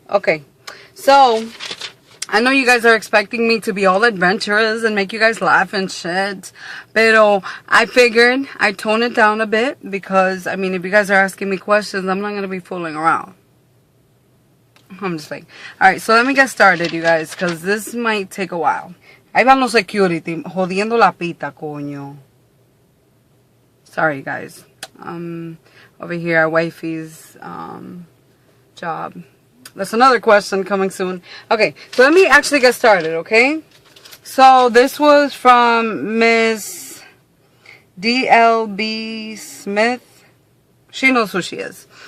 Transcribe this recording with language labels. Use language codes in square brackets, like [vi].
[en] Okay, so I know you guys are expecting me to be all adventurous and make you guys laugh and shit. Pero I figured I'd tone it down a bit because, I mean, if you guys are asking me questions, I'm not gonna be fooling around. I'm just like, alright, so let me get started, you guys, because this might take a while. [es] Ahí van los security, jodiendo la pita, coño. [en] Sorry, guys. Over here, our wifey's job. That's another question coming soon. Okay, so let me actually get started, okay? So this was from Miss DLB Smith. She knows who she is.